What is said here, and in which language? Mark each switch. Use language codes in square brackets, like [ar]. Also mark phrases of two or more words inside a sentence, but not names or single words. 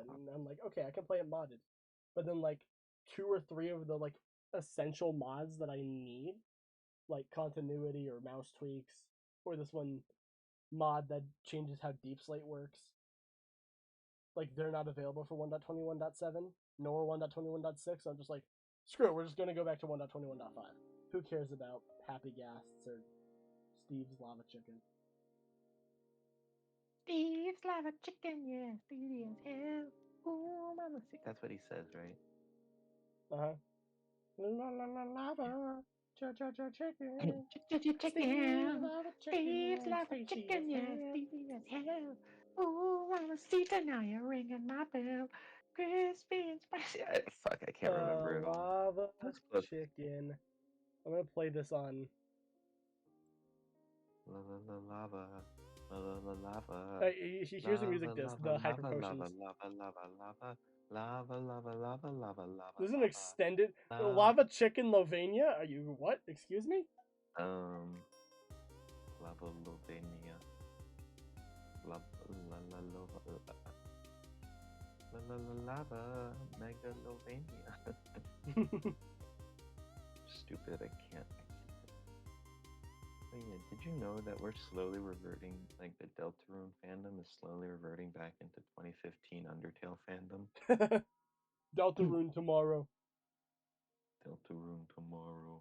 [en] And I'm like, okay, I can play it modded. But then, like, 2 or 3 of the, like, essential mods that I need, like continuity or mouse tweaks, or this one mod that changes how Deep Slate works, like, they're not available for 1.21.7, nor 1.21.6. So I'm just like, screw it, we're just going to go back to 1.21.5. Who cares about Happy Ghasts or Steve's Lava Chicken? Steve's lava chicken, yeah, Stevie as hell. Ooh, mama, see, that's what he says, right? Uh-huh. La la la lava, chicken. Steve's Chicken, Lava Chicken, Steve's yeah, lava tasty as chicken, yeah, hell. Stevie as hell. Ooh, mama, see, now you're ringing my bell. Crispy and spicy. Fuck, I can't remember it all. Lava That's close. Chicken. I'm gonna play this on. Lava, lava, lava, lava. Here's the music Lava, disc, lava, the Hyper lava, lava, Potions. lava, lava, lava, lava, lava, lava, lava, lava, This is an lava, extended lava. Lava Chicken Lovania. Are you what? Excuse me? Lava Lovenia. Lava, la, lava, Megalovania. Stupid, I can't. Oh yeah, did you know that we're slowly reverting, like the Deltarune fandom is slowly reverting back into 2015 Undertale fandom? Deltarune tomorrow. Deltarune tomorrow.